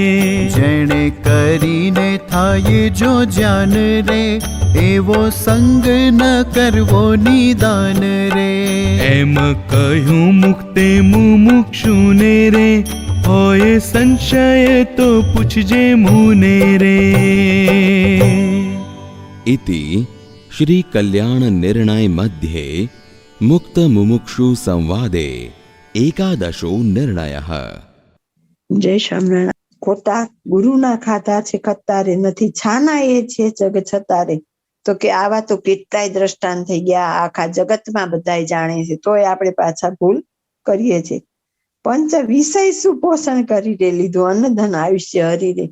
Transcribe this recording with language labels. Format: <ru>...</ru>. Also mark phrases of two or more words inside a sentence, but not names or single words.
<gu>જેણે કરીને થાય જો જાન રે, એવો સંગ ન કરવો નિદાન રે. એમ કહ્યું મુક્તે મુમુક્ષુને રે, હોય સંશય તો પૂછજે મુને રે.</gu> <sa>इति श्री कल्याण निर्णय मध्ये मुक्त मुमुक्षु संवादे एकादशो निर्णयः.</sa> <gu>જય સ્વામિનારાયણ. ખોટા ગુરુના ખાધા છે ખતારે, નથી છાના એ છે જગ છતારે. તો કે આવા તો કેટલાય દ્રષ્ટાંત થઈ ગયા, આખા જગતમાં બધાય જાણે છે, તોય આપણે પાછા ભૂલ કરીએ છીએ. પંચ વિષય સુપોષણ કરી રે, લીધું અન્નધન આયુષ્ય હરી રે.</gu>